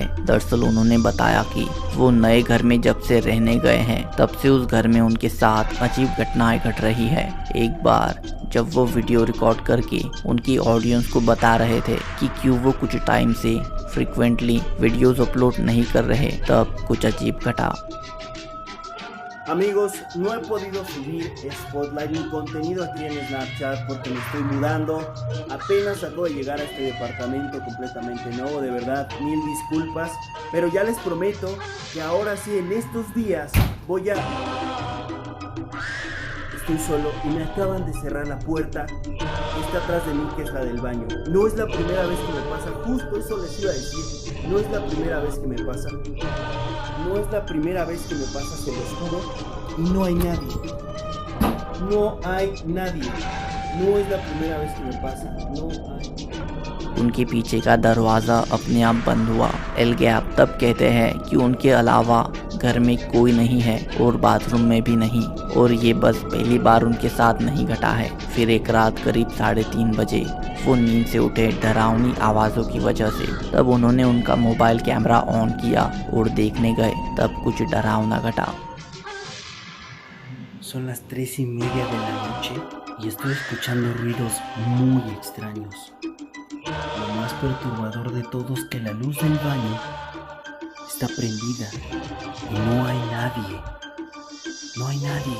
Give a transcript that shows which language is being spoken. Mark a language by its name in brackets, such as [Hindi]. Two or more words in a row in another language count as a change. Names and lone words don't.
[Hindi] दरअसल उन्होंने बताया कि वो नए घर में जब से रहने गए हैं तब से उस घर में उनके साथ अजीब घटनाएं घट रही है। एक बार जब वो वीडियो रिकॉर्ड करके उनकी ऑडियंस को बता रहे थे कि क्यों वो कुछ टाइम से [English] frequently videos upload [Hindi] नहीं कर रहे, तब कुछ अजीब घटा। [Spanish] Amigos, no he podido subir Spotlight ni contenido aquí en Snapchat porque me estoy mudando. Apenas acabo de llegar a este departamento completamente nuevo, de verdad, mil disculpas. Pero ya les prometo que ahora sí, en estos días, voy a... Estoy solo y me acaban de cerrar la puerta que está atrás de mí, que es la del baño. No es la primera vez que me pasa, justo eso les iba a decir. No es la primera vez que me pasa. No es la primera vez que me pasa, se los juro. Y no hay nadie. No hay nadie. No es la primera vez que me pasa. No hay. [Hindi] उनके पीछे का दरवाज़ा अपने आप बंद हुआ। एल गैप तब कहते हैं कि उनके अलावा घर में कोई नहीं है और बाथरूम में भी नहीं, और ये बस पहली बार उनके साथ नहीं घटा है। फिर एक रात करीब 3:30 बजे वो नींद से उठे डरावनी आवाज़ों की वजह से। तब उन्होंने उनका [English] mobile camera on [Hindi] किया और देखने गए, तब कुछ डरावना घटा। [Spanish] Son las 3:30 de la noche y estoy escuchando ruidos muy extraños. Lo más perturbador de todo es que la luz del baño está prendida y no hay nadie. No hay nadie.